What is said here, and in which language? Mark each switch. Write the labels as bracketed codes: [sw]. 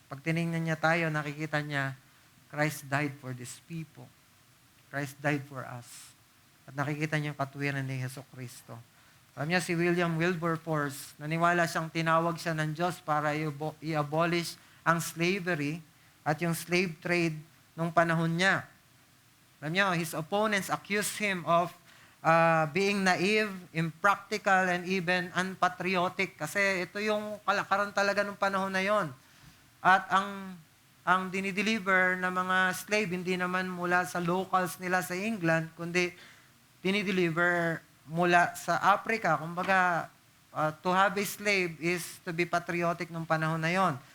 [tl] Pag tinignan niya tayo, nakikita niya, [en] Christ died for these people. Christ died for us. [tl] At nakikita niya yung katuwiran ni Jesucristo. Alam niya, si William Wilberforce, naniwala siyang tinawag siya ng Diyos para i-abolish ang slavery at yung slave trade nung panahon niya. Alam niyo, [en] his opponents accused him of being naive, impractical, and even unpatriotic. [tl] Kasi ito yung kalakaran talaga nung panahon na yon. At ang dinideliver na mga slave, hindi naman mula sa locals nila sa England, kundi dinideliver mula sa Africa. [en] Kumbaga, to have a slave is to be patriotic [tl] nung panahon na yon.